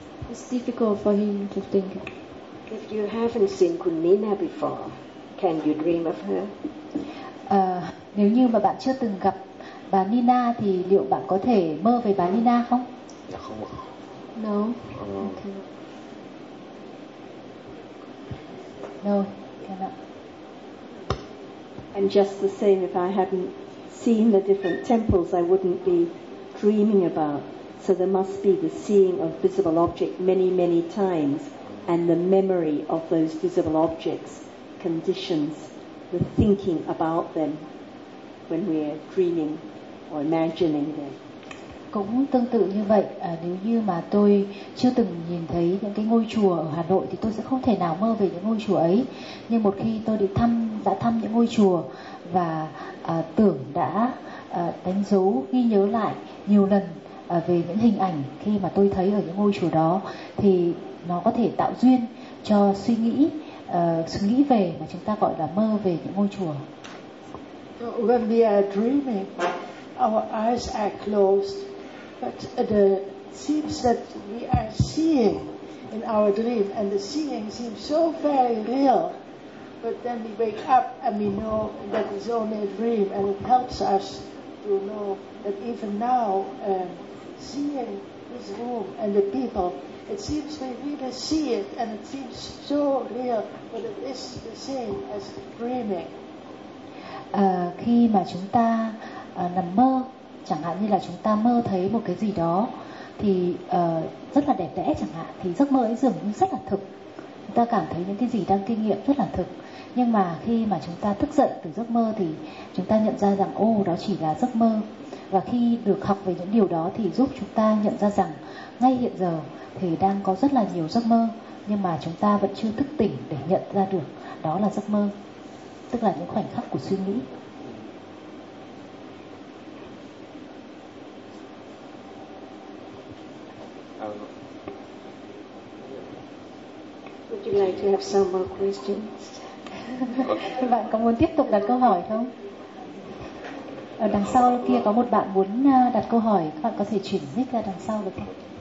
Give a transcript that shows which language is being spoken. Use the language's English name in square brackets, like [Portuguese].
[English] It's difficult for him to think. If you haven't seen Kunina before, can you dream of her? [Vietnamese] Nếu như mà bạn chưa từng gặp bà Nina thì liệu bạn có thể mơ về bà Nina không? Dạ không ạ. [English] No. Okay. No. And just the same, if I hadn't seen the different temples, I wouldn't be dreaming about. So there must be the seeing of visible object many, many times, and the memory of those visible objects conditions the thinking about them when we are dreaming or imagining them. [Vietnamese] Cũng tương tự như vậy, nếu như mà tôi chưa từng nhìn thấy những cái ngôi chùa ở Hà Nội thì tôi sẽ không thể nào mơ về những ngôi chùa ấy. Nhưng một khi tôi đã thăm những ngôi chùa và tưởng đã đánh dấu, ghi nhớ lại nhiều lần về những hình ảnh khi mà tôi thấy ở những ngôi chùa đó, thì nó có thể tạo duyên cho suy nghĩ về, mà chúng ta gọi là mơ về những ngôi chùa. [English] When we are dreaming, our eyes are closed, but it seems that we are seeing in our dream, and the seeing seems so very real. But then we wake up and we know that it's only a dream, and it helps us to know that even now, seeing this room and the people, it seems we really see it, and it seems so real, but it is the same as dreaming. [Vietnamese] Khi mà chúng ta nằm mơ, chẳng hạn như là chúng ta mơ thấy một cái gì đó thì rất là đẹp đẽ chẳng hạn, thì giấc mơ ấy dường như rất là thực. Chúng ta cảm thấy những cái gì đang kinh nghiệm rất là thực. Nhưng mà khi mà chúng ta thức dậy từ giấc mơ thì chúng ta nhận ra rằng ô, đó chỉ là giấc mơ. Và khi được học về những điều đó thì giúp chúng ta nhận ra rằng ngay hiện giờ thì đang có rất là nhiều giấc mơ, nhưng mà chúng ta vẫn chưa thức tỉnh để nhận ra được đó là giấc mơ, tức là những khoảnh khắc của suy nghĩ. [English] Would you like to have some more questions? [Vietnamese] Bạn có muốn tiếp tục đặt câu hỏi không? Ở đằng sau kia có một bạn muốn đặt câu hỏi, các bạn có thể chuyển mic ra đằng sau được không?